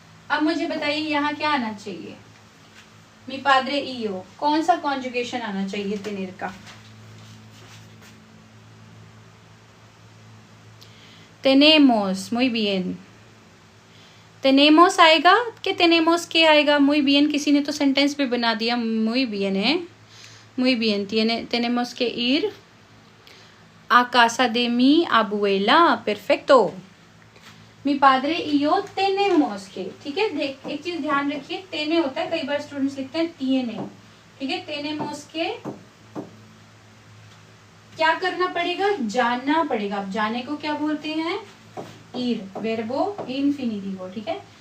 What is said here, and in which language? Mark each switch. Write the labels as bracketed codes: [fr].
[hi] अब मुझे बताइए यहाँ क्या आना चाहिए, [es] mi padre y yo, [hi] कौन सा कॉन्जुगेशन आना चाहिए तेनेर का, tenemos. [es] muy bien, [hi] tenemos आएगा कि tenemos के आएगा. [es] muy bien, [hi] किसी ने तो सेंटेंस भी बना दिया. [es] muy bien है, muy bien. tenemos que ir a casa de mi abuela. perfecto. [hi] मी पादरे इयो तेनेमोस के, ठीक है। देख एक चीज ध्यान रखिए, तेने होता है, कई बार स्टूडेंट्स लिखते हैं तिएने, ठीक है। तेनेमोस के क्या करना पड़ेगा, जानना पड़ेगा। अब जाने को क्या बोलते हैं, ईर, वेर्बो इन्फिनिटिवो, ठीक है।